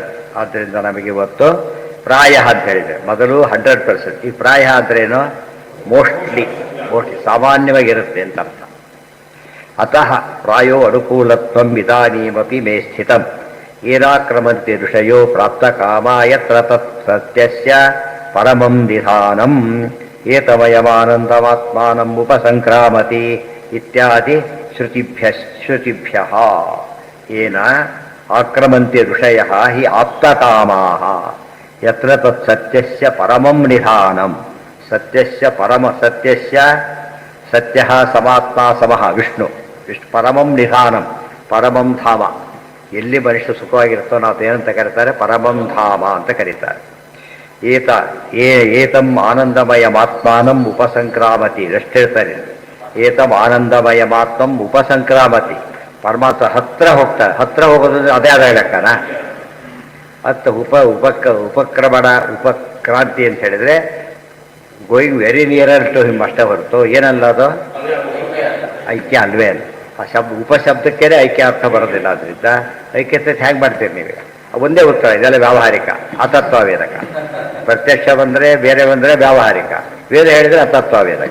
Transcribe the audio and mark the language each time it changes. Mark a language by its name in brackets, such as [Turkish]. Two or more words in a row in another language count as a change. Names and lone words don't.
[Kannada] ಆದ್ದರಿಂದ ನಮಗಿವತ್ತು ಪ್ರಾಯ ಅಂತ ಹೇಳಿದರೆ ಮೊದಲು 100%. ಈ ಪ್ರಾಯ ಅಂದ್ರೇನು? ಮೋಸ್ಟ್ಲಿ ಸಾಮಾನ್ಯವಾಗಿರುತ್ತೆ ಅಂತ ಅರ್ಥ. [Sanskrit] ಅತಃ ಪ್ರಾಯೋ ಅನುಕೂಲತ್ವಂ ಇದಾನೀಮಪಿ ಮೇ ಸ್ಥಿತಂ ಏನಾಕ್ರಮಂತೆ ಋಷಯೋ ಪ್ರಾಪ್ತ ಕಾಮ ಯತ್ರ ತತ್ ಸತ್ಯಸ್ಯ ಪರಮಂ ನಿಧಾನಂ ಏತಮಯಮಾನಂದಮಾತ್ಮಾನಂ ಉಪಸಂಕ್ರಾಮತಿ ಇತ್ಯಾದಿ ಶ್ರುತಿಭ್ಯಃ ಏನ ಆಕ್ರಮಂತೆ ಋಷಯಃ ಹಿ ಆಪ್ತಕಾಮಾಃ ಯತ್ರ ತತ್ ಸತ್ಯಸ್ಯ ಪರಮಂ ನಿಧಾನಂ. ಸತ್ಯಸ್ಯ ಪರಮ ಸತ್ಯಸ್ಯ ಸತ್ಯಃ ಸಮಾತ್ಮ ಸಮಃ ವಿಷ್ಣು ಪರಮಂ ನಿಧಾನಂ, ಪರಮಂ ಧಾಮ. [Kannada] ಎಲ್ಲಿ ಮನುಷ್ಯ ಸುಖವಾಗಿರುತ್ತೋ ನಾವು ಏನಂತ ಕರೀತಾರೆ? [Sanskrit] ಪರಮಂ ಧಾಮ [Kannada] ಅಂತ ಕರೀತಾರೆ. [Sanskrit] ಏತ ಏತಂ ಆನಂದಮಯಮಾತ್ಮಾನಂ ಉಪಸಂಕ್ರಾಮತಿ [Kannada] ಎಷ್ಟು ಹೇಳ್ತಾರೆ. [Sanskrit] ಏತಂ ಆನಂದಮಯಮಾತ್ಮಂ ಉಪಸಂಕ್ರಾಮತಿ, [Kannada] ಪರಮಾತ್ಮ ಹತ್ರ ಹೋಗ್ತಾರೆ. ಹತ್ರ ಹೋಗೋದಂದ್ರೆ ಅದೇ ಆದ ಲೆಕ್ಕನ. ಮತ್ತು ಉಪಕ್ರಮಣ ಉಪಕ್ರಾಂತಿ ಅಂತ ಹೇಳಿದ್ರೆ [English] going very nearer to him [Kannada] ಅಷ್ಟೇ ಹೊರತು ಏನಲ್ಲ ಅದು ಐಕ್ಯ ಅಲ್ವೇ ಅಲ್ಲ. ಆ ಉಪಶಬ್ದಕ್ಕೇನೆ ಐಕ್ಯ ಅರ್ಥ ಬರೋದಿಲ್ಲ. ಅದರಿಂದ ಐಕ್ಯತೆ ಹೇಗೆ ಮಾಡ್ತೀರಿ ನೀವು? ಒಂದೇ ಉತ್ತರ, ಇದೆಲ್ಲ ವ್ಯಾವಹಾರಿಕ ಅತತ್ವವೇದಕ. ಪ್ರತ್ಯಕ್ಷ ಬಂದರೆ ಬೇರೆ ಬಂದರೆ ವ್ಯಾವಹಾರಿಕ, ವೇದ ಹೇಳಿದರೆ ಅತತ್ವವೇದಕ.